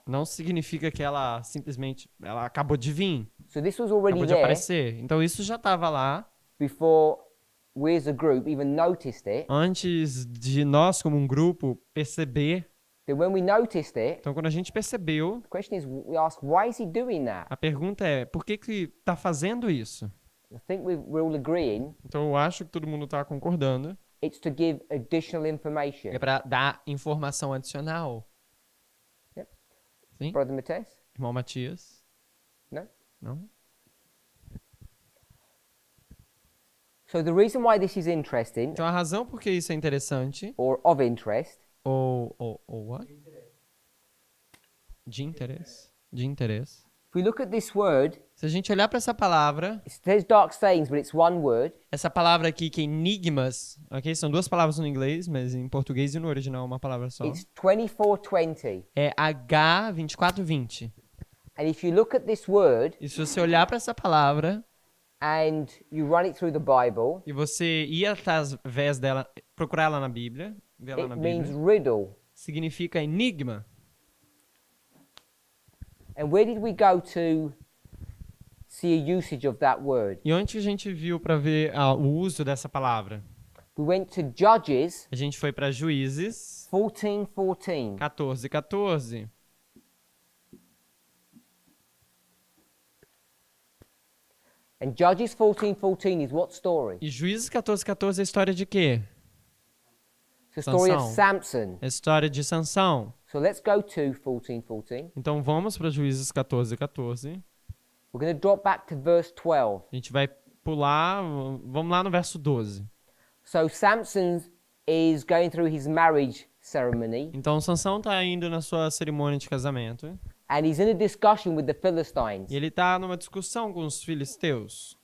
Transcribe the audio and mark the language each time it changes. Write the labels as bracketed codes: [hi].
[pt] não significa que ela simplesmente ela acabou de vir, [en] So this was already [pt] acabou de [en] there [pt] aparecer. Então, isso já estava lá [en] before we as a group even noticed it. [pt] antes de nós, como um grupo, perceber. [en] Then when we noticed it, [pt] Então, quando a gente percebeu, [en] the question is, we ask, why is he doing that? [pt] a pergunta é, por que está fazendo isso? [en] I think we're all agreeing [pt] Então, eu acho que todo mundo está concordando [en] It's to give additional information. [pt] É para dar informação adicional. [en] Yep. [pt] Sim? [en] Brother Matthias? [pt] Irmão Matias? [en] No? [pt] Não? [en] So the reason why this is interesting, [pt] Então a razão por que isso é interessante, [en] or of interest, [pt] ou [en] what? [pt] De interesse. De interesse. [en] if we look at this word, [pt] Se a gente olhar para essa palavra, [en] it says dark sayings, but it's one word. [pt] essa palavra aqui que é enigmas, ok? São duas palavras no inglês, mas em português e no original é uma palavra só. [en] It's 2420. [pt] É H2420. [en] And if you look at this word [pt] E se você olhar para essa palavra [en] and you run it through the Bible, [pt] e você ir através dela, procurar ela na Bíblia, ver ela [en] it [pt] na [en] means [pt] Bíblia, [en] riddle. [pt] significa enigma. [en] And where did we go to see a usage of that word? [pt] E onde que a gente viu para ver o uso dessa palavra? [en] We went to Judges [pt] A gente foi para Juízes [en] 14:14. [pt] 14:14. [en] And Judges 14:14 is what story? [pt] E Juízes 14:14 é a história de quê? [en] It's the story of [pt] Sansão. [en] Samson. [pt] É a história de Sansão. [en] So let's go to 14:14. [pt] Então vamos para Juízes 14:14. [en] We're going to drop back to verse 12. [pt] A gente vai pular, vamos lá no verso 12. [en] So Samson is going through his marriage ceremony, [pt] Então Sansão está indo na sua cerimônia de casamento [en] and he's in a discussion with the Philistines, [pt] e ele está numa discussão com os filisteus.